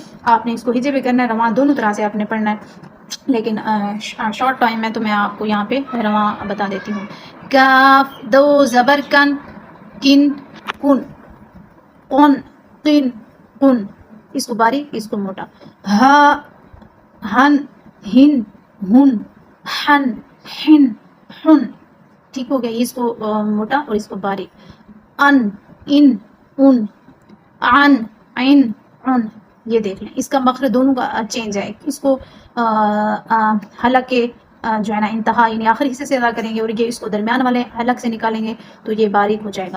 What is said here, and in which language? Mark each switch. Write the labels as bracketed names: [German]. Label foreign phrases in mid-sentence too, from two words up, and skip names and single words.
[Urdu] آپ نے اس کو ہجے بھی کرنا ہے، رواں دونوں طرح سے آپ نے پڑھنا ہے، لیکن [English] short time [Urdu] میں تو میں آپ کو یہاں پہ رواں بتا دیتی ہوں. کاف دو زبر کن، کن کن، قن قن قن. اس کو باریک اس کو موٹا. ہا ہن ہن ہن، ہن ہن ہن. ٹھیک ہو گیا، اس کو موٹا اور اس کو باریک. ان ان ان، عن عین عن. یہ دیکھ لیں اس کا مخرج دونوں کا چینج ہے. اس کو حلق کے جو ہے نا انتہا یعنی آخری حصے سے ادا کریں گے اور یہ اس کو درمیان والے حلق سے نکالیں گے تو یہ باریک ہو جائے گا.